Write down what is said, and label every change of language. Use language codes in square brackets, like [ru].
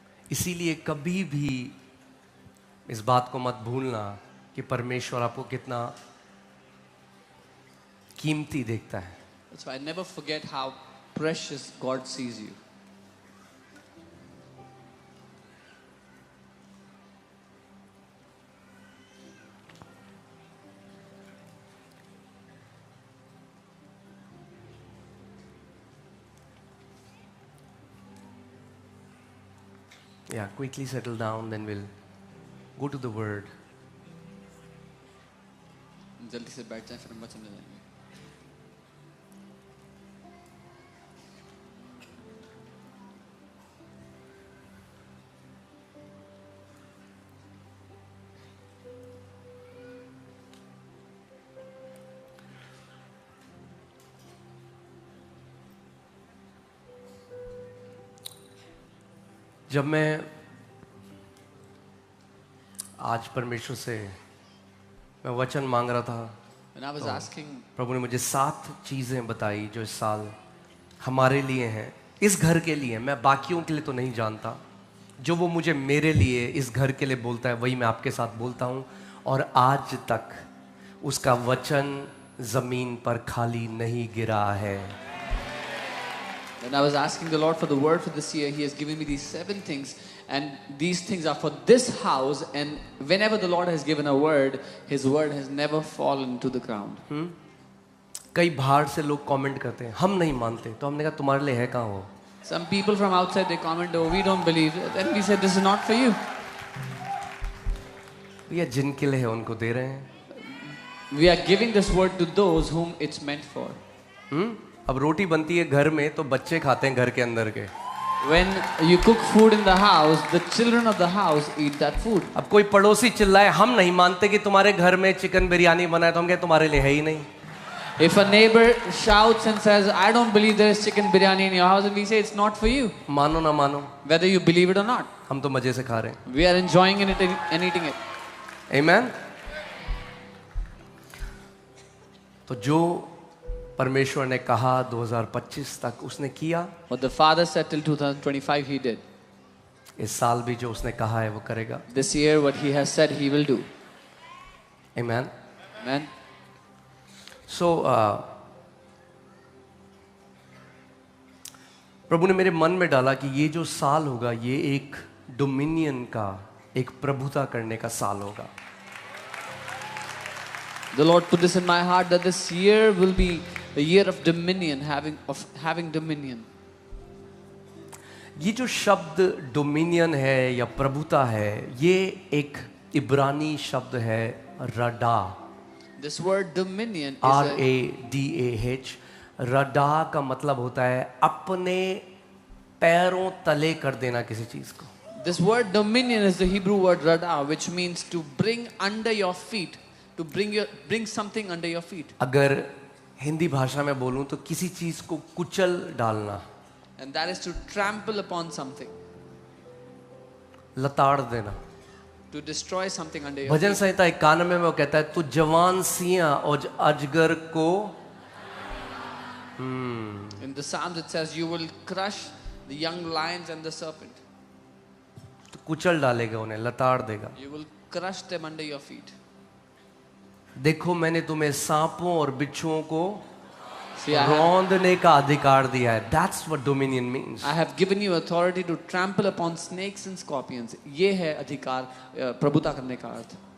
[hi] इसीलिए कभी भी इस बात को मत भूलना कि परमेश्वर आपको कितना कीमती देखता है. [en] That's why never forget how precious God sees you. Yeah, quickly settle down, then we'll go to the word. [hi] जल्दी से बैठ जाएं, फिर हम वचन में जाएंगे. जब मैं आज परमेश्वर से मैं वचन मांग रहा था, [en] When I was asking, [hi] प्रभु ने मुझे 7 चीजें बताई जो इस साल हमारे लिए हैं, इस घर के लिए. मैं बाकियों के लिए तो नहीं जानता, जो वो मुझे मेरे लिए इस घर के लिए बोलता है वही मैं आपके साथ बोलता हूँ. और आज तक उसका वचन जमीन पर खाली नहीं गिरा है. [en] when I was asking the Lord for the word for this year, He has given me these 7 things, and these things are for this house. And whenever the Lord has given a word, His word has never fallen to the ground. [hi] कई बाहर से लोग comment करते हैं हम नहीं मानते, तो हमने कहा तुम्हारे लिए है कहाँ वो. [en] Some people from outside, they comment, "Oh, we don't believe." Then we said, "This is not for you." [hi] भैया जिनके लिए है उनको दे रहे हैं. [en] We are giving this word to those whom it's meant for. [hi] अब रोटी बनती है घर में तो बच्चे खाते हैं घर के अंदर के. [en] When you cook food in the house, the children of the house eat that food. [hi] अब कोई पड़ोसी चिल्लाए हम नहीं मानते कि तुम्हारे घर में चिकन बिरयानी बना है, तो हम कहें तुम्हारे लिए है ही नहीं. [en] If a neighbor shouts and says, "I don't believe there is chicken biryani in your house," and we say it's not for you, [hi] मानो ना मानो, [en] whether you believe it or not, [hi] हम तो मजे से खा रहे हैं. [en] we are enjoying it and eating it. [hi] आमीन. तो जो परमेश्वर ने कहा 2025 तक उसने किया. [en] What the Father said till 2025, He did. [hi] इस साल भी जो उसने कहा है वो करेगा. [en] This year, what He has said, He will do. [hi] आमीन. [en] Amen. [hi] सो प्रभु ने मेरे मन में डाला कि ये जो साल होगा ये एक डोमिनियन का, एक प्रभुता करने का साल होगा. [en] The Lord put this in my heart that this year will be a year of dominion, having dominion. [hi] ये जो शब्द डोमिनियन है या प्रभुता है, ये एक इब्रानी शब्द है रडा. [en] This word dominion is RADAH. [hi] रडा का मतलब होता है अपने पैरों तले कर देना किसी चीज को. [en] This word dominion is the Hebrew word rada, which means to bring under your feet, to bring something under your feet. [hi] अगर हिंदी भाषा में बोलूं तो किसी चीज को कुचल डालना, [en] And that is to trample upon something, [hi] लताड़ देना. [en] to destroy something under your [hi] bhajan [en] feet. [hi] संहिता 91 में वो कहता है तू जवान सियां और अजगर को. [en] In the Psalms it says, "You will crush the young lions and the serpent." [hi] तो कुचल डालेगा, उन्हें लताड़ देगा. [en] You will crush them under your feet. [hi] देखो मैंने तुम्हें सांपों और बिच्छुओं को [en] See, I have, [hi] रौंदने का अधिकार दिया है. [en] That's what dominion means. I have given you authority to trample upon snakes and scorpions. [hi] ये है अधिकार, प्रभुता करने का अर्थ.